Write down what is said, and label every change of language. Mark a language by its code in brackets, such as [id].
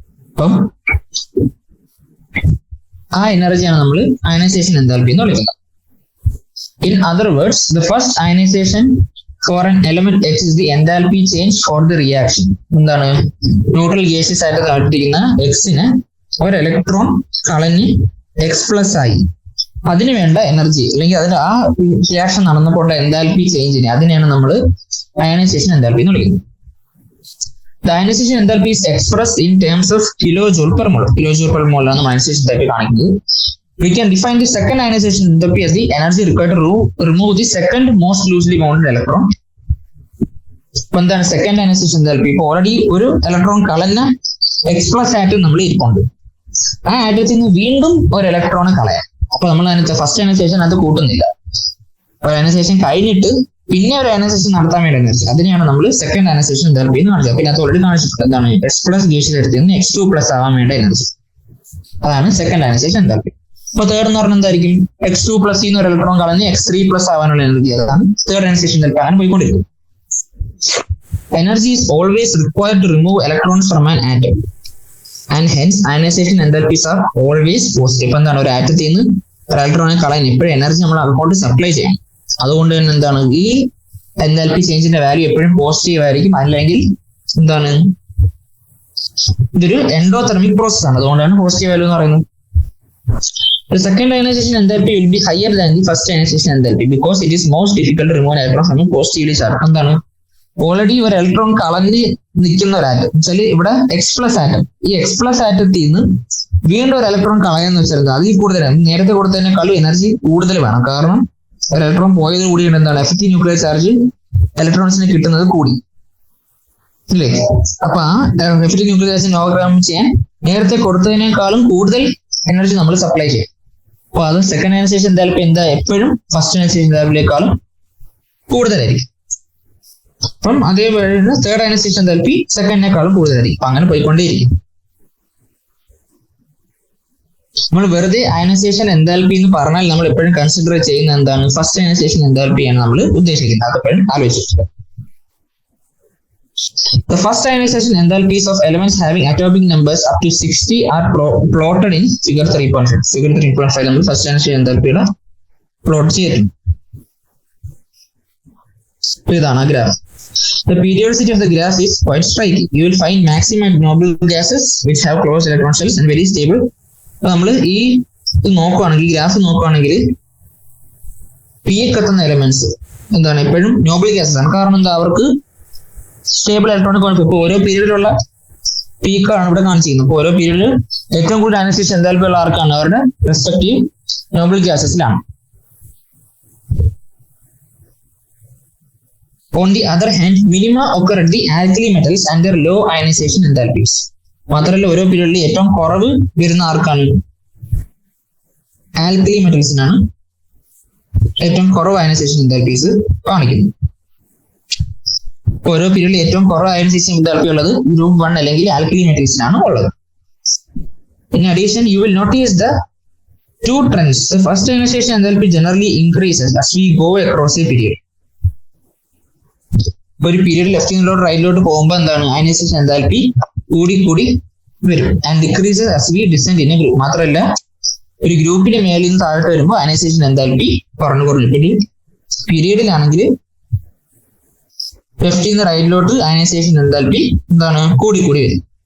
[ml] അപ്പം ആ എനർജിയാണ് നമ്മൾ അയനൈസേഷൻ എന്തൽപി എന്ന് വിളിക്കുന്നത്. [en] In other words, the first ionization for an element X is the enthalpy change for the reaction. [ml] എന്താണ്? ന്യൂട്രൽ ഗേഷ്യസ് ആയിട്ട് താഴ്ത്തിരിക്കുന്ന എക്സിന് ഒരു ഇലക്ട്രോൺ കളഞ്ഞ് X+ ആയി. അതിന് വേണ്ട എനർജി അല്ലെങ്കിൽ അതിന് ആ റിയാക്ഷൻ നടന്നപ്പോണ്ട എൻതാൽപ്പി ചേഞ്ചിനെ അതിനെയാണ് നമ്മൾ അയണൈസേഷൻ എൻതാൽപ്പി എന്ന് വിളിക്കുന്നത്. [en] The ionization enthalpy is expressed in terms of kilojoule per mole. [ml] Kilojoule per mole ആണ് ionization enthalpy കാണിക്കുന്നത്. [en] We can define the second ionization enthalpy as the energy required to remove the second most loosely bounded electron. [ml] ഇപ്പൊ എന്താണ് second ionization enthalpy? ഇപ്പൊ already ഒരു electron കളഞ്ഞ X+ atom നമ്മൾ ഇരിപ്പുണ്ട്. ആ ആറ്റത്തിൽ നിന്ന് വീണ്ടും ഒരു ഇലക്ട്രോൺ കളയാം. അപ്പൊ നമ്മൾ അതിനകത്ത് ഫസ്റ്റ് ionization അത് കൂട്ടുന്നില്ല. ഒരു ionization കഴിഞ്ഞിട്ട് പിന്നെ ഒരു ionization നടത്താൻ വേണ്ടി എനർജി അതിനെയാണ് നമ്മൾ സെക്കൻഡ് ionization enthalpy എന്ന് കാണിച്ചത്. പിന്നെ അത് ഓൾറെഡി കാണിച്ചിട്ടുണ്ട് എന്താണ് X+ ഗ്യാസിലെടുത്ത് നിന്ന് X2+ ആവാൻ വേണ്ട എനർജി, അതാണ് സെക്കൻഡ് ionization enthalpy. അപ്പൊ തേർഡ് എന്ന് പറഞ്ഞാൽ എന്തായിരിക്കും? X2+ ഒരു ഇലക്ട്രോൺ കളഞ്ഞ് X3+ ആവാനുള്ള എനർജി, അതാണ് തേർഡ് ionization enthalpy. അങ്ങനെ പോയിക്കൊണ്ടിരിക്കും. [en] Energy is always required to remove electrons from an atom and hence ionization enthalpies are always positive. [ml] ഇപ്പൊ എന്താണ് ഒരു ആറ്റത്തിൽ നിന്ന് ഒരു ഇലക്ട്രോണെ കളയാൻ എപ്പോഴും എനർജി നമ്മൾ അങ്ങോട്ട് സപ്ലൈ ചെയ്യണം. അതുകൊണ്ട് തന്നെ എന്താണ് ഈ എൻതാൽപ്പി ചേഞ്ചിന്റെ വാല്യൂ എപ്പോഴും പോസിറ്റീവ് ആയിരിക്കും. അല്ലെങ്കിൽ എന്താണ് ഇതൊരു എൻഡോതെർമിക് പ്രോസസ് ആണ്, അതുകൊണ്ടാണ് പോസിറ്റീവ് വാല്യൂ എന്ന് പറയുന്നത്. [en] The second ionization enthalpy will be higher than the first ionization enthalpy because it is most difficult to remove an electron from a positively charged. [ml] എന്താണ് ഓൾറെഡി ഒരു ഇലക്ട്രോൺ കളഞ്ഞ് നിൽക്കുന്ന ഒരു atom വെച്ചാൽ ഇവിടെ X+ ആറ്റം, ഈ X+ ആറ്റത്തിൽ നിന്ന് വീണ്ടും ഒരു ഇലക്ട്രോൺ കളയാന്ന് വെച്ചാൽ അതിൽ കൂടുതലാണ് നേരത്തെ കൊടുത്തതിനേക്കാളും എനർജി കൂടുതൽ വേണം. കാരണം ഒരു ഇലക്ട്രോൺ പോയത് കൂടിയാണ് എന്താണ് എഫക്റ്റീവ് ന്യൂക്ലിയർ ചാർജ് ഇലക്ട്രോൺസിന് കിട്ടുന്നത് കൂടി ഇല്ലേ. അപ്പൊ ആ എഫക്റ്റീവ് ന്യൂക്ലിയർ ചാർജ് ഓവർകം ചെയ്യാൻ നേരത്തെ കൊടുത്തതിനേക്കാളും കൂടുതൽ എനർജി നമ്മൾ സപ്ലൈ ചെയ്യും. അപ്പൊ അത് സെക്കൻഡ് ionization enthalpy എന്താ എപ്പോഴും ഫസ്റ്റ് ionization enthalpyയേക്കാളും കൂടുതലായിരിക്കും. അപ്പം അതേപോലെ തേർഡ് ionization enthalpy സെക്കൻഡിനേക്കാളും കൂടുതലായിരിക്കും. അപ്പൊ അങ്ങനെ പോയിക്കൊണ്ടേയിരിക്കും. നമ്മൾ വെറുതെ അയണൈസേഷൻ എൻതാൽപ്പി എന്ന് പറഞ്ഞാൽ നമ്മൾ എപ്പോഴും കൺസിഡർ ചെയ്യുന്ന എന്താണ് ഫസ്റ്റ് ionization enthalpy ആണ് നമ്മൾ ഉദ്ദേശിക്കുന്നത്. അതെപ്പോഴും ആലോചിച്ചിട്ടുണ്ട്. [en] The first ionization enthalpies of elements having atomic numbers up to 60 are plotted in figure 3.5. [ml] Figure 3.5 നമ്മൾ ഫസ്റ്റ് ionization enthalpyയുടെ പ്ലോട്ട് ചെയ്തിട്ടുണ്ട്. ഇതാണ് ആ graph. [en] The periodicity of the graph is quite striking. You will find maximum noble gases which have closed electron shells and very stable. [ml] നമ്മൾ ഈ നോക്കുവാണെങ്കിൽ graph നോക്കുവാണെങ്കിൽ peak എത്തുന്ന elements എന്താണ് എപ്പോഴും നോബിൾ ഗ്യാസസ് ആണ്. കാരണം എന്താ അവർക്ക് സ്റ്റേബിൾ ഇലക്ട്രോണിക് കോൺഫിഗറേഷൻ. ഇപ്പൊ ഓരോ പീരീഡിലുള്ള പീക്കാണ് ഇവിടെ കാണിച്ചിരിക്കുന്നത്. അപ്പൊ ഓരോ പീരീഡിൽ ഏറ്റവും കൂടുതൽ ionization enthalpy ഉള്ള ആർക്കാണ്? അവരുടെ respective Noble ഗ്യാസസിലാണ്. [en] On the other hand, minima occur at the alkali metals and their low ionization enthalpies. [ml] മാത്രമല്ല ഓരോ പീരീഡിൽ ഏറ്റവും കുറവ് വരുന്ന ആർക്കാണ്? ആൽക്കലി മെറ്റൽസിനാണ് ഏറ്റവും കുറവ് ionization enthalpies കാണിക്കുന്നത്. ഓരോ പീരീഡിൽ ഏറ്റവും കുറവ് ionization enthalpy ഉള്ളത് ഗ്രൂപ്പ് 1 അല്ലെങ്കിൽ ആൽക്കലി മെറ്റൽസിനാണ് ഉള്ളത്. [en] In addition, you will notice the two trends. The first ionization enthalpy generally increases as we go across a period. [ml] ഒരു പീരീഡ് ലെഫ്റ്റിലോട്ട് റൈറ്റിലോട്ട് പോകുമ്പോൾ എന്താണ് ionization enthalpy കൂടി കൂടി വരും [en] And decreases as we descend in a group. [ml] മാത്രമല്ല ഒരു ഗ്രൂപ്പിന്റെ മേലിൽ നിന്ന് താഴോട്ട് വരുമ്പോൾ ionization enthalpy കുറഞ്ഞു കുറഞ്ഞു. പിന്നെ പീരീഡിലാണെങ്കിൽ ലെഫ്റ്റിൽ നിന്ന് റൈറ്റിലോട്ട് ionization enthalpy എന്താണ് കൂടി കൂടി വരും.